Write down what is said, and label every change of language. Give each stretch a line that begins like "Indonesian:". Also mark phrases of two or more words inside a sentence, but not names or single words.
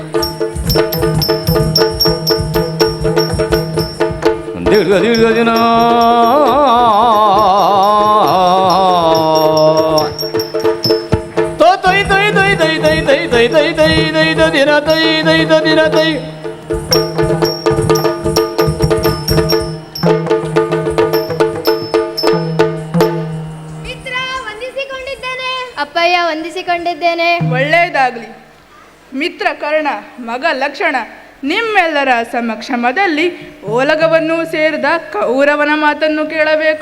Kannada: ದೀರ್ಘ ದೀರ್ಘ ದಿನ ತೈ ತೈ ತೈ ತೈ ತೈ ತೈ ತೈ ತೈ ತೈ ತೈ ದಿನ ತೈ ತೈ ದಿನ ತೈ ಅಪ್ಪಯ್ಯ ವಂದಿಸಿಕೊಂಡಿದ್ದೇನೆ. ಒಳ್ಳೆಯದಾಗಲಿ. ಮಿತ್ರ ಕರ್ಣ, ಮಗ ಲಕ್ಷಣ, ನಿಮ್ಮೆಲ್ಲರ ಸಮಕ್ಷಮದಲ್ಲಿ ಓಲಗವನ್ನು ಸೇರಿದ ಕೌರವನ ಮಾತನ್ನು ಕೇಳಬೇಕು.